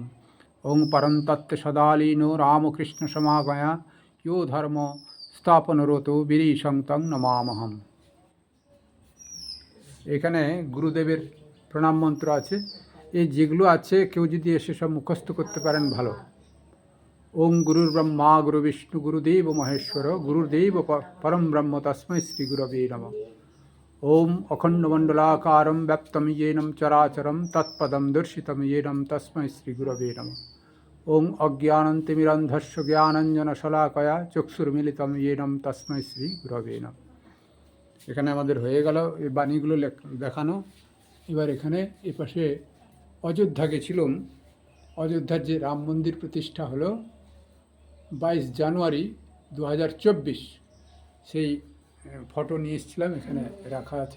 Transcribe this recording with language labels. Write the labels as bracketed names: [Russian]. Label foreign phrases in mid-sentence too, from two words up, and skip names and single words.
[Sanskrit] ওং পরন্তত্ত্ব সদালীনো রামকৃষ্ণ সমাগয়া यो ধর্ম স্থাপনরতো বীরিশং তং নমামহম। [Bangla] এখানে গুরুদেবের প্রণাম মন্ত্র আছে। এই যেগুলো আছে কেউ যদি এসে সব মুখস্থ করতে পারেন ভালো। [Sanskrit] ওং গুরুর ব্রহ্মা গুরু বিষ্ণু গুরুদেব মহেশ্বর গুরুদেব পরম ব্রহ্ম তস্मै শ্রী গুরবে নমঃ। ওম অখণ্ডমণ্ডলাকারম ব্যপ্তম येन চরাচরম তৎপদম দর্শিতম येन তস্मै শ্রী গুরবে নমঃ। ওং অজ্ঞানন্তিমিরন্ধস্য জ্ঞানাঞ্জনশলাকয়া চক্ষুর্মিলিতম येन তস্मै শ্রী গুরবে নমঃ। [Bangla] এখানে আমাদের হয়ে গেল এই বাণীগুলো দেখানো। এবার এখানে এপাশে অযোধ্যা গেছিলাম। অযোধ্যার যে রাম মন্দির প্রতিষ্ঠা হলো 22 জানুয়ারি 2024, সেই ফটো নিয়ে এসেছিলাম, এখানে রাখা আছে।